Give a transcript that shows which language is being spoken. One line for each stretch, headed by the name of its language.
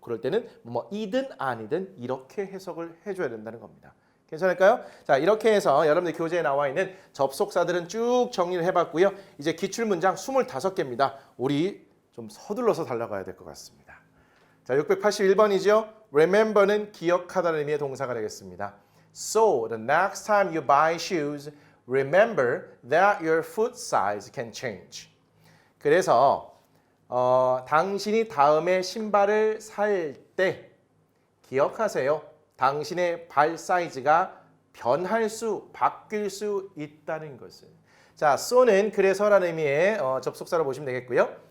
Korean: 그럴 때는 뭐이든 아니든 이렇게 해석을 해줘야 된다는 겁니다. 괜찮을까요? 자, 이렇게 해서 여러분들 교재에 나와 있는 접속사들은 쭉 정리를 해봤고요. 이제 기출문장 25개입니다. 우리 좀 서둘러서 달려가야 될 것 같습니다. 자, 681번이죠. Remember는 기억하다는 의미의 동사가 되겠습니다.
English: So, the next time you buy shoes, remember that your foot size can change.
Korean: 그래서 당신이 다음에 신발을 살 때 기억하세요. 당신의 발 사이즈가 바뀔 수 있다는 것을. 자, so는 그래서라는 의미의 접속사로 보시면 되겠고요.